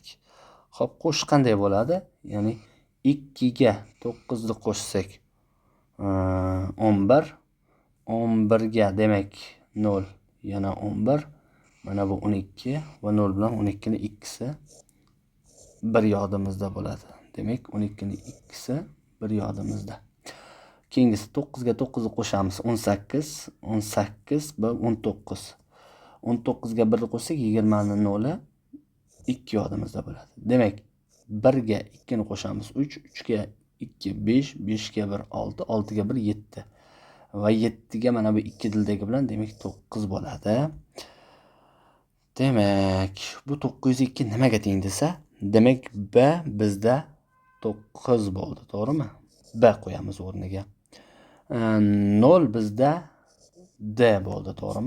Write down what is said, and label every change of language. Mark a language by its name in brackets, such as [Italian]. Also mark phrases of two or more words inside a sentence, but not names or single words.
[Uzbek] Xo'p, qo'shish qanday bo'ladi? Ya'ni 2 ga 9 ni qo'shsak 11, 11 ga demak 0 yana 11, Mana bu 12 va 0 bilan 12 ning ikkisi bir yodimizda bo'ladi. Demak, 12 ning ikkisi bir yodimizda. Keyingisi 9 ga 9 ni qo'shamiz. 18, 18 va 19. 19 ga 1 qo'shsak 20 ning 0 2 yodimizda bo'ladi. Demak, 1 ga 2 ni qo'shamiz 3, 3 ga 2 5, 5 ga 1 6, 6 ga 1 7. Va 7 ga mana bu 2 dildagi bilan demak 9 bo'ladi. Demak, bu 902 nimaga teng desa, demak B bizda 9 bo'ldi, to'g'rimi? B qo'yamiz o'rniga. 0 bizda D bo'ldi, to'g'rimi?